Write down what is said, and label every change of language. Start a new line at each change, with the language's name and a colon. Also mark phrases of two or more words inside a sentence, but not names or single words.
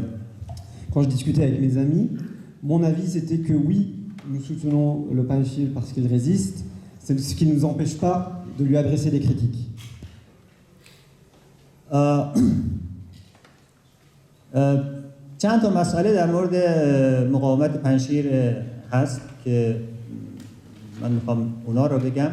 French: Quand je discutais avec mes amis, mon avis c'était que oui, nous soutenons le Panjshir parce qu'il résiste, c'est ce qui ne nous empêche pas de lui adresser des critiques.
Persian: چند تا مسئله در مورد مقاومت پنجشیر هست که من میخوام اونا رو بگم.